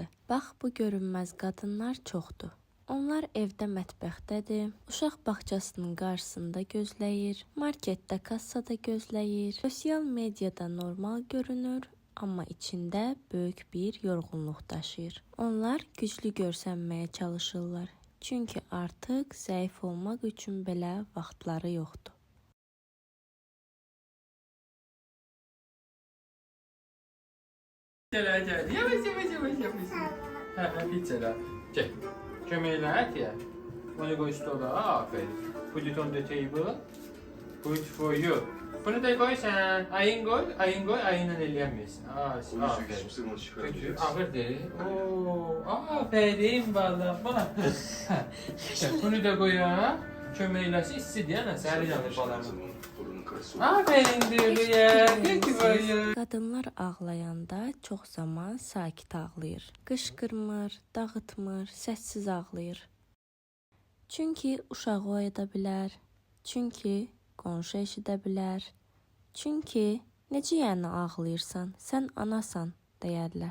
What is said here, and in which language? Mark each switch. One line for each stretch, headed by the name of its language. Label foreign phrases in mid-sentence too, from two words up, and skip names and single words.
Azerbaijani: Bax, bu görünməz qadınlar çoxdur. Onlar evdə mətbəxdədir, uşaq bağçasının qarşısında gözləyir, marketdə kassada gözləyir, sosial mediada normal görünür, amma içində böyük bir yorğunluq daşıyır. Onlar güclü görsənməyə çalışırlar, çünki artıq zəif olmaq üçün belə vaxtları yoxdur.
Turkish: Gel. Yavaş. Hiç Ela. Gel. Kömeğiyle at ya. Onu koy stola. Aferin.
English: Put it on the table. Good for you.
Turkish: Bunu da koy sen. Ayın koy. Ayınla elleyemeyiz. Aferin. Kötü. Aferin. Aferin valla. Bak. Bunu da koy ya. Kömeğiyle istedi ya.
Azerbaijani: Səhər yanır balamı.
Turkish: Aferin diyor ya. Kötü var ya.
Azerbaijani: Qadınlar ağlayanda çox zaman sakit ağlayır. Qışqırmır, dağıtmır, səssiz ağlayır. Çünki uşağı oyada bilər, çünki qonşu eşidə bilər, çünki necə yəni ağlayırsan, sən anasan deyərlər.